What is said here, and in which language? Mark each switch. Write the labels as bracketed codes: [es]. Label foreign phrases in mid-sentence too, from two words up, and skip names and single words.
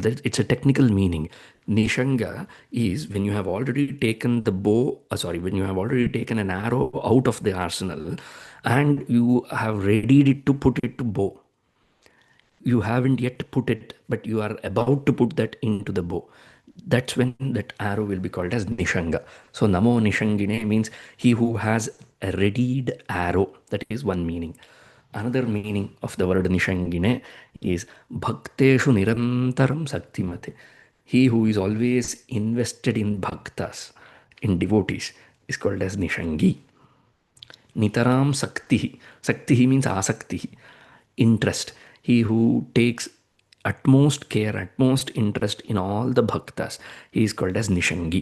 [en] That it's a technical meaning. Nishanga is when you have already taken the bow, when you have already taken an arrow out of the arsenal and you have readied it to put it to bow. You haven't yet put it, but you are about to put that into the bow. That's when that arrow will be called as nishanga. So [sa] namo nishangine [en] means he who has a readied arrow. That is one meaning. Another meaning of the word nishangine is [sa] bhakteshu nirantaram saktimate. [en] He who is always invested in bhaktas, in devotees, is called as Nishangi. [sa] Nitaram Sakti. [en] Sakti means Asakti, interest. He who takes utmost care, utmost interest in all the bhaktas, he is called as Nishangi.